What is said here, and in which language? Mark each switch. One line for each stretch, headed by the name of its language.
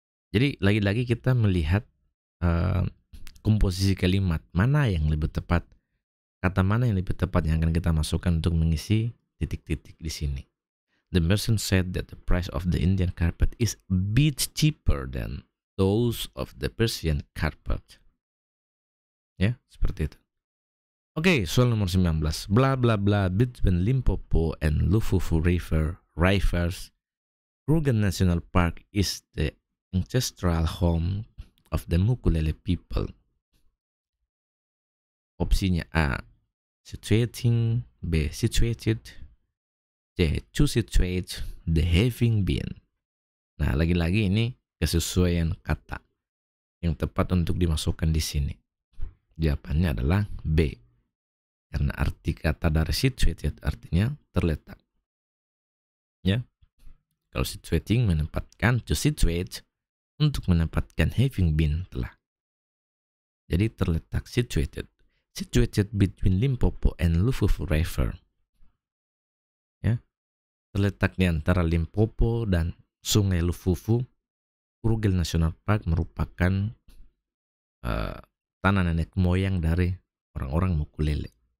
Indonesian: Jadi lagi-lagi kita melihat komposisi kalimat mana yang lebih tepat, kata mana yang lebih tepat yang akan kita masukkan untuk mengisi titik-titik di sini.
English: The merchant said that the price of the Indian carpet is a bit cheaper than those of the Persian carpet.
Indonesian: Ya, seperti itu. Oke, soal nomor 19.
English: Blah blah blah between Limpopo and Lufufu River rivers. Kruger National Park is the ancestral home of the Mukulele people.
Indonesian: Opsinya
English: A. Situating, B. Situated, C. To situate, D. Having been.
Indonesian: Nah, lagi-lagi ini kesesuaian kata yang tepat untuk dimasukkan di sini. Jawabannya adalah B. Karena arti kata dari situated artinya terletak. Ya. Kalau situating menempatkan, to situate untuk menempatkan having been telah. Jadi terletak situated.
English: Situated between Limpopo and Lufufu River.
Indonesian: Ya. Terletak di antara Limpopo dan Sungai Lufufu. Kruger National Park merupakan tanah nenek moyang dari orang-orang Mukulele.